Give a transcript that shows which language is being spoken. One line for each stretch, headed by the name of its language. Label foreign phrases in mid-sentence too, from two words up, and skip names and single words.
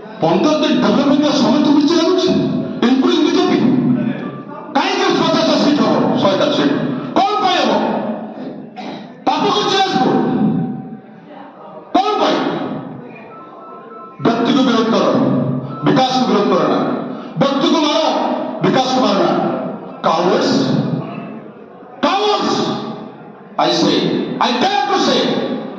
Odia: ଅନ୍ତତଃ ଡେଭଲପମେଣ୍ଟ ସମେତ କିଛି ଲାଗୁଛି ଇନକ୍ଲୁଡିଂ ବିଜେପି। କାହିଁକି 50 ସିଟ୍ ହବ 100 ସିଟ୍ କଣ ପାଇଁ ହବ? ପାପ କରୁଛି ଯାଜପୁର କଣ ପାଇଁ?
Hindi: व्यक्ति को विरोध करो, विकास को विरोध करो ना। व्यक्ति को मारो, विकास को मारना।
English: Cowards, cowards! I say, I dare to say,